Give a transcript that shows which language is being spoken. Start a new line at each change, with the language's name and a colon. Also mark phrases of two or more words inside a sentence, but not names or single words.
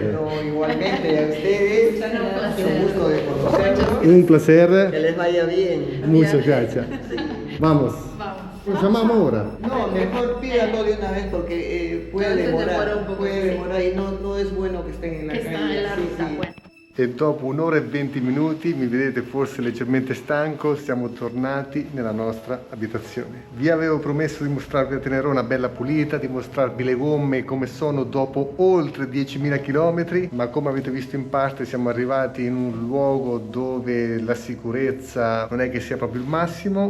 Spanish: Pero igualmente a ustedes, un gusto de conocerlos. Un placer. Que les vaya bien. Muchas gracias. Vamos. vamos. Lo llamamos ahora. No, mejor pídanlo de una vez porque puede demorar y no es bueno que estén en la Que calle. está en la Sí, ruta, sí. bueno.
Italian: E dopo un'ora e 20 minuti, mi vedete forse leggermente stanco, siamo tornati nella nostra abitazione. Vi avevo promesso di mostrarvi a Tenerona bella pulita, di mostrarvi le gomme come sono dopo oltre 10.000 km, ma come avete visto in parte siamo arrivati in un luogo dove la sicurezza non è che sia proprio il massimo.